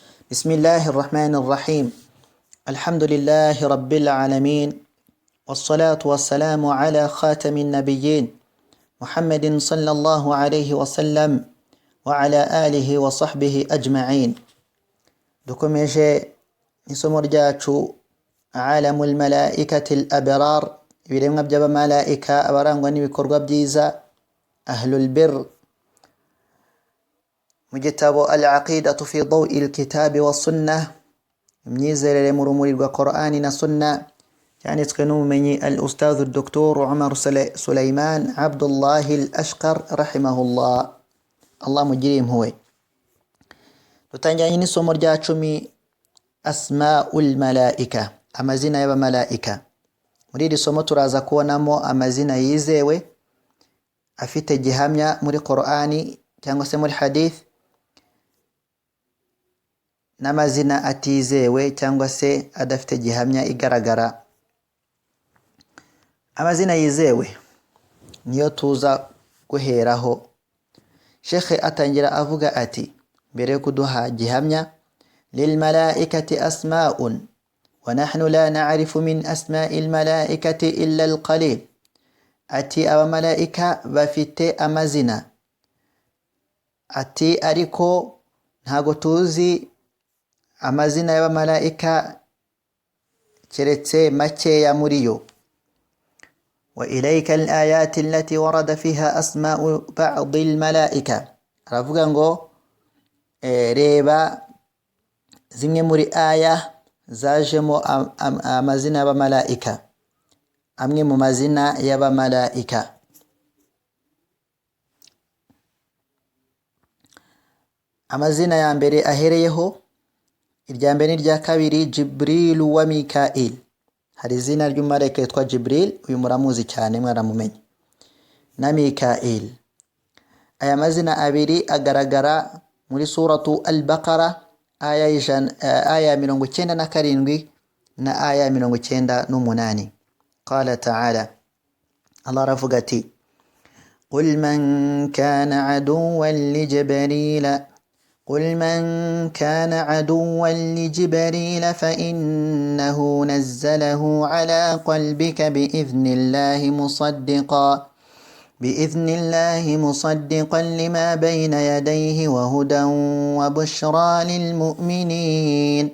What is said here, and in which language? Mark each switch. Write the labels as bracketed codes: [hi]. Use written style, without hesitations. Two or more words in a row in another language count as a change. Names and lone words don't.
[ar] بسم الله الرحمن الرحيم. الحمد لله رب العالمين، والصلاة والسلام على خاتم النبيين محمد صلى الله عليه وسلم وعلى آله وصحبه أجمعين. [rw] dukomeje isomo ryacu [ar] عالم الملائكة الأبرار، [rw] ibiremwa by'abamalayika abarangwa n'ibikorwa byiza, [ar] أهل البر, [rw] mu gitabo al-aqidatu fi dawi al-kitabi wa sunnah, imyizerere mu rumuri rwa Qur'ani na sunna, cyanditswe n'umumenyi al-ustadh Dr. Umar Sulaiman Abdullah al-Ashqar rahimahullah. Allah mugire impuhwe. Dutangiranye n'isomo rya 10, [ar] أسماء الملائكة, [rw] amazina y'abamalayika. Muri iri somo turaza kubonamo amazina yizewe afite gihamya muri Qur'ani cyangwa se muri hadith, n'amazina atizewe cyangwa se adafite gihamya igaragara. Amazina yizewe niyo tuza guheraho. Sheikh atangira avuga ati, mbere yo kuduha gihamya, [ar] للملائكة أسماء ونحن لا نعرف من أسماء الملائكة إلا القليل. [rw] Ati abamalayika bafite amazina, ati ariko ntago tuzi amazina y'abamalayika keretse makeya muri yo. [ar] وإليك الآيات التي ورد فيها أسماء بعض الملائكة. [rw] Aravuga ngo reba zimwe muri aya zajemo amazina y'abamalayika, amwe mu mazina y'abamalayika. Amazina ya mbere ahereyeho, irya mbere n'irya kabiri, Jibril wa Mikail. Hari izina ry'umumarayika yitwa Jibril, uyu muramuzi cyane mwaramumenye, na Mikail. Aya mazina abiri agaragara muri suratu al-Baqara aya 97 na aya 98. [ar] قال تعالى, [rw] Allah aravuga ati, [ar] قل من كان عدوا لجبريل قل من كان عدوا لجبريل فإنه نزله على قلبك بإذن الله مصدقا لما بين يديه وهدى وبشرى للمؤمنين.